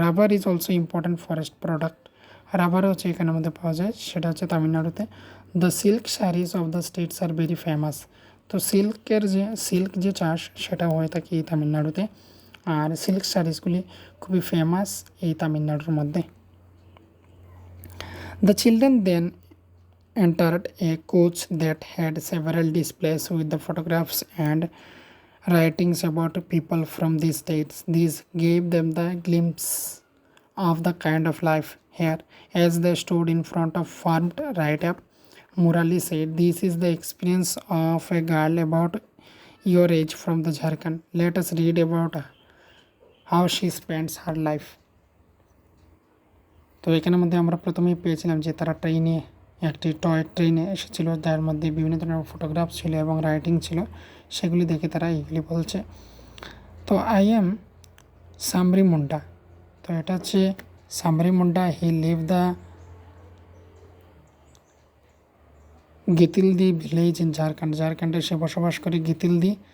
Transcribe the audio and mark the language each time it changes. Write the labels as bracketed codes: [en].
[en] rubber is also important forest product, [bn] রাবারও হচ্ছে এখানের মধ্যে পাওয়া যায়, সেটা হচ্ছে তামিলনাড়ুতে। [en] The silk saris of the states are very famous. [bn] তো সিল্ক যে চাষ সেটা হয়ে থাকে এই তামিলনাড়ুতে, আর সিল্ক শাড়িজগুলি খুবই ফেমাস এই তামিলনাড়ুর মধ্যে। [en] The children then entered a coach that had several displays with the photographs and writings about people from these states. These gave them the glimpse of the kind of life here. As they stood in front of farmed write-up, Murali said, "This is the experience of a girl about your age from the Jharkhand. Let us read about how she spends her life." [bn] তো এখানের মধ্যে আমরা প্রথমেই পেয়েছিলাম যে তারা একটি toy ট্রেনে এসেছিল, যার মধ্যে বিভিন্ন ধরনের ফটোগ্রাফ ছিল এবং রাইটিং ছিল, সেগুলি দেখে তারা এইগুলি বলছে। তো [en] I am Samri Munda, [bn] তো এটা হচ্ছে সামরি Munda, [en] he live the Gitildih village in ঝাড়খণ্ডে [bn] সে বসবাস করে গিতিলদি।